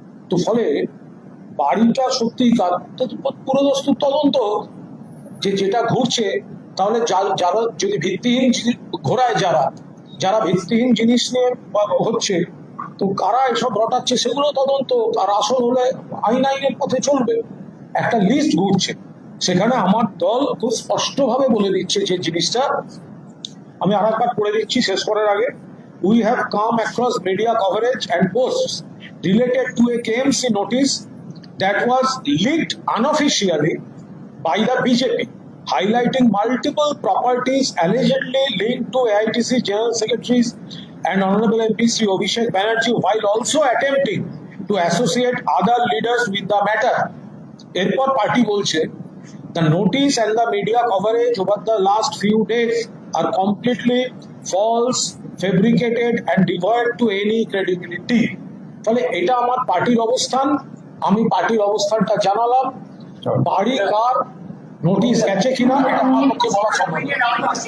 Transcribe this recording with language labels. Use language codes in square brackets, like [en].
[bn] তো ফলে বাড়িটা সত্যি পুরোদস্তুর তদন্ত যে যেটা ঘুরছে, তাহলে যারা যদি ভিত্তিহীন ঘোরায়, যারা ভিত্তিহীন জিনিস নিয়ে হচ্ছে, তো কারা এসব রটাচ্ছে সেগুলো তদন্ত, আর আসল হলে আইনের পথে চলবে। একটা লিস্ট ঘুরছে, সেখানে আমার দল খুব স্পষ্টভাবে বলে দিচ্ছে যে জিনিসটা, আমি আরেকবার পড়ে দিচ্ছি শেষ করার আগে। [en] We have come across media coverage and posts related to a KMC notice that was leaked unofficially by the BJP, highlighting multiple properties allegedly linked to AITC General Secretaries and Honorable MP Sri Abhishek Banerjee, while also attempting to associate other leaders with the matter. [bn] এরপর party বলছে, [en] the notice and the media coverage over the last few days are completely false, fabricated and devoid to any credibility. [bn] ফলে এটা আমার পার্টির অবস্থান, আমি পার্টির অবস্থানটা জানালাম। বাড়ি কার নোটিশ গেছে কিনা এটা আমার পক্ষে বলা সম্ভব নয়।